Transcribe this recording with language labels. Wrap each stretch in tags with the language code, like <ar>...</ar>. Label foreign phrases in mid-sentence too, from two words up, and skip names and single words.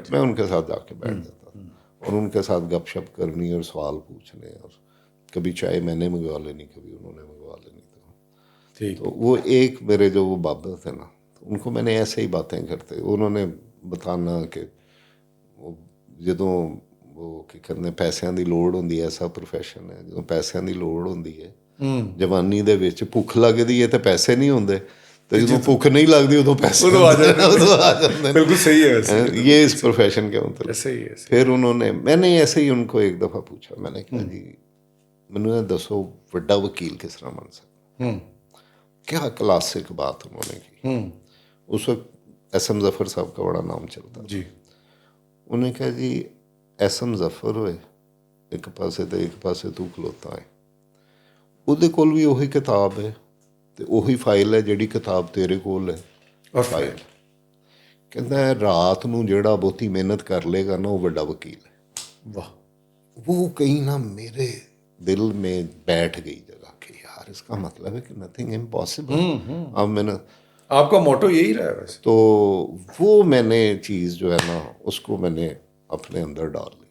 <ur>میں ان کے ساتھ جا کے بیٹھ جاتا تھا, اور ان کے ساتھ گپ شپ کرنی اور سوال پوچھنے, اور کبھی چائے میں نے منگوا لینی, کبھی انہوں نے منگوا لینی. تو وہ ایک میرے جو وہ بابا تھے نا, ان کو میں نے ایسے ہی باتیں کرتے انہوں نے بتانا کہ</ur> <pa>جدوں وہ کی کرنے پیسیاں دی لوڑ ہوندی ہے, ایسا پروفیشن ہے جدوں پیسیاں دی لوڑ ہوندی ہے جوانی دے وچ, بھوک لگدی ہے تے پیسے نہیں ہوندے, تے جدوں بھوک نہیں لگدی ادوں پیسے آ جاندے.</pa> <ur>بالکل صحیح ہے, یہ اس پروفیشن کے متعلق. صحیح ہے. پھر انہوں نے, میں نے ایسے ہی ان کو ایک دفعہ پوچھا, میں نے کہا جی مینوں یہ دسو بڑا وکیل کس طرح بن سکتا. کیا کلاسک بات انہوں نے کی. اس وقت ایس ایم ظفر صاحب کا بڑا نام چلتا جی. انہوں نے کہا جی</ur> <pa>ایس ایم ظفر ہوئے ایک پاسے تے ایک پاسے تو کھلوتا ہے, ਉਹਦੇ ਕੋਲ ਵੀ ਉਹੀ ਕਿਤਾਬ ਹੈ ਤੇ ਉਹੀ ਫਾਈਲ ਹੈ ਜਿਹੜੀ ਕਿਤਾਬ ਤੇਰੇ ਕੋਲ ਹੈ.</pa> <ur>اور فائل</ur> <pa>ਕਹਿੰਦਾ ਰਾਤ ਨੂੰ ਜਿਹੜਾ ਬਹੁਤੀ ਮਿਹਨਤ ਕਰ ਲੇਗਾ ਨਾ ਉਹ ਵੱਡਾ ਵਕੀਲ ہے.</pa> <ur>واہ, وہ کہیں نہ میرے دل میں بیٹھ گئی جگہ کہ یار اس کا مطلب ہے کہ</ur> <en>nothing impossible.</en> <ur>اب میں نے, آپ کا موٹو یہی رہا ہے ویسے. تو وہ میں نے چیز جو ہے نا اس کو میں نے اپنے اندر ڈال لی.</ur>